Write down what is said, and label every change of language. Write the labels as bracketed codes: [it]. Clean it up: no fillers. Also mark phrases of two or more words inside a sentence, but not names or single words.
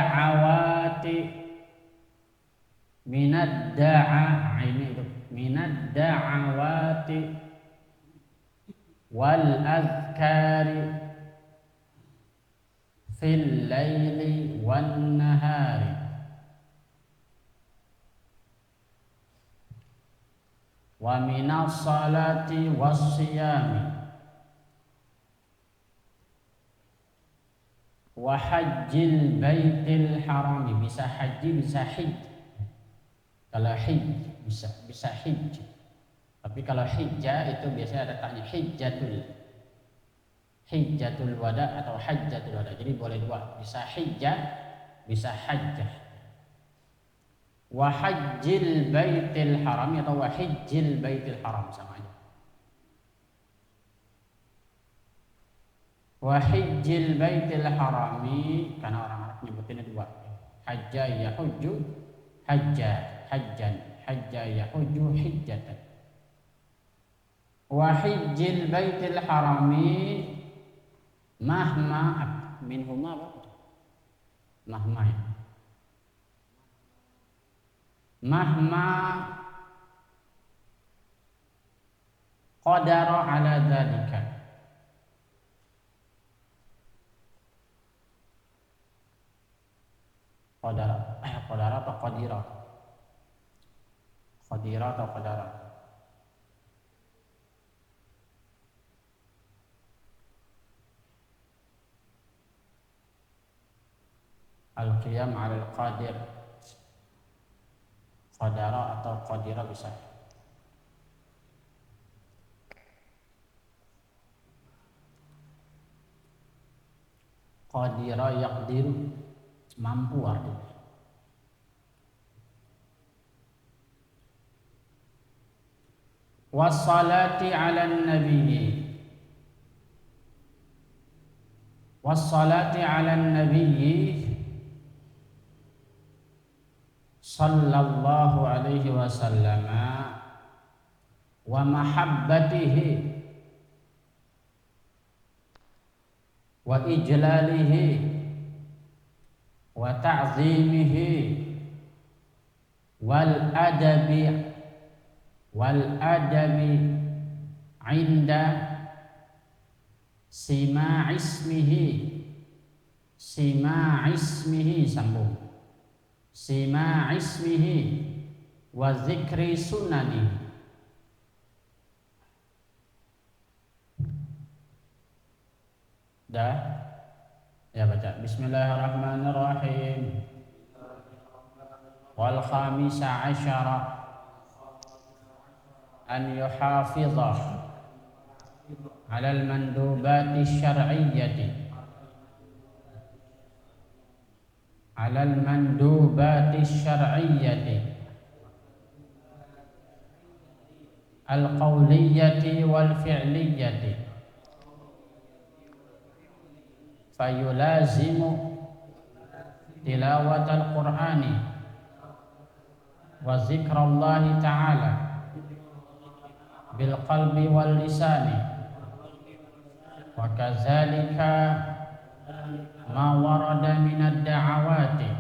[ar] الدعوات والأذكار في الليل والنهار ومن الصلاة والصيام وحج البيت الحرام. [id] Bisa haji, bisa hijj. Kalau hijj bisa hijj. Tapi kalau hijjah itu biasanya ada tanya hijjatul wada atau hajjatul wada. Jadi boleh dua, bisa hijjah, bisa hajjah. [ar] وحج البيت الحرام atau وحج البيت الحرام [id] sama aja. [ar] وحج البيت الحرام [id] karena orang Arab nyebutinnya dua. [ar] حج يحج حج حجا، حج يحج حجة. وحج البيت الحرام مهما منهما apa? Mahma ya. مهما قدر على ذلك. [id] Qadara atau qadira? [ar] Qadira atau qadara? القيام على القادر. [id] Qadara atau qadira bisa. [ar] قدر يقدر, [id] mampu artinya. [ar] والصلاة على النبي. والصلاة على النبي صلى الله عليه وسلم ومحبته وإجلاله وتعظيمه والأدب عند سماع اسمه sambung سماع اسمه وذكر سننه. [id] Dah? Ya baca. [ar] Bismillahirrahmanirrahim. والخامس عشر أن يحافظ على المندوبات الشرعية على المندوبات الشرعية القولية والفعلية فيلازم تلاوة القرآن وذكر الله تعالى بالقلب واللسان وكذلك ما ورد من الدعوات